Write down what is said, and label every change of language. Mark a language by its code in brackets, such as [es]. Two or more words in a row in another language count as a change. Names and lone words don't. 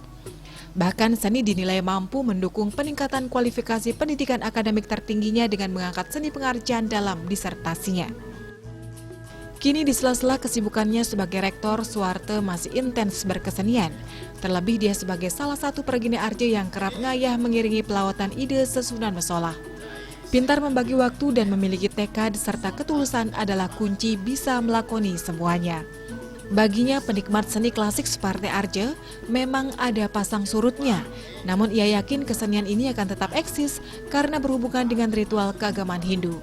[id] Bahkan seni dinilai mampu mendukung peningkatan kualifikasi pendidikan akademik tertingginya dengan mengangkat seni pengarjan dalam disertasinya. Kini di sela-sela kesibukannya sebagai rektor, Suarte masih intens berkesenian. Terlebih dia sebagai salah satu pergini arja yang kerap ngayah mengiringi pelawatan [ban] ide sesunan mesolah. [id] Pintar membagi waktu dan memiliki tekad serta ketulusan adalah kunci bisa melakoni semuanya. Baginya penikmat seni klasik seperti Arje memang ada pasang surutnya, namun ia yakin kesenian ini akan tetap eksis karena berhubungan dengan ritual keagamaan Hindu.